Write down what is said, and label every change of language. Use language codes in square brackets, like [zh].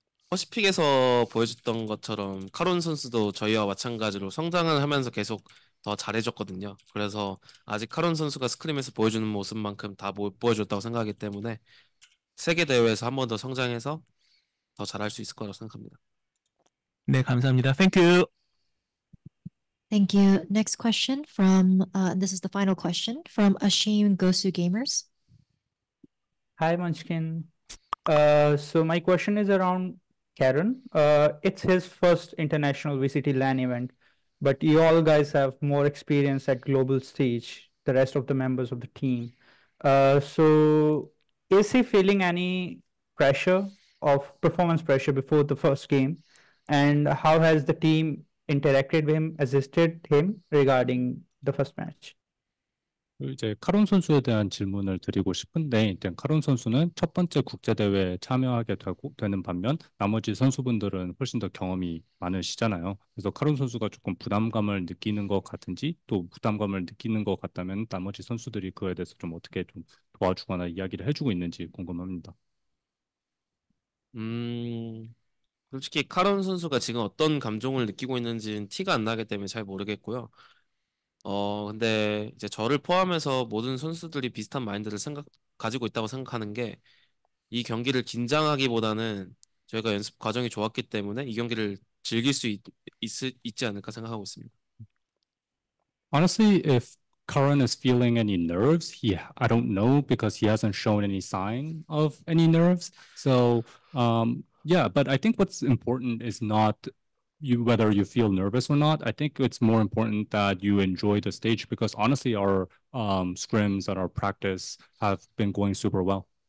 [ko] 퍼시픽에서 보여줬던 것처럼 카론 선수도 저희와 마찬가지로 성장을 하면서 계속 더 잘해줬거든요. 그래서 아직 카론 선수가 스크림에서 보여주는 모습만큼 다 못 보여줬다고 생각하기 때문에 세계 대회에서 한 번 더 성장해서 더 잘할 수 있을 거라고 생각합니다. 네, 감사합니다. [en] Thank you. Thank you. Next question from, this is the final question from Ashim Gosu Gamers. Hi, Munchkin. So my question is around Karen. It's his first international VCT LAN event, but you all guys have more experience at global stage, the rest of the members of the team. So is he feeling any pressure of performance pressure before the first game? And how has the team interacted with him, assisted him regarding the first match? [ko] 이제 카론 선수에 대한 질문을 드리고 싶은데, 일단 카론 선수는 첫 번째 국제대회에 참여하게 되는 반면 나머지 선수분들은 훨씬 더 경험이 많으시잖아요. 그래서 카론 선수가 조금 부담감을 느끼는 것 같은지, 또 부담감을 느끼는 것 같다면 나머지 선수들이 그에 대해서 좀 어떻게 좀 도와주거나 이야기를 해주고 있는지 궁금합니다. 솔직히 카론 선수가 지금 어떤 감정을 느끼고 있는지는 티가 안 나기 때문에 잘 모르겠고요. 근데 이제 저를 포함해서 모든 선수들이 비슷한 마인드를 가지고 있다고 생각하는 게 이 경기를 긴장하기보다는 저희가 연습 과정이 좋았기 때문에 이 경기를 즐길 수 있지 않을까 생각하고 있습니다. [en] Honestly, if Karan is feeling any nerves, I don't know because he hasn't shown any sign of any nerves. So, yeah, but I think what's important is not whether you feel nervous or not. I think it's more important that you enjoy the stage because honestly, our scrims and our practice have been going super well.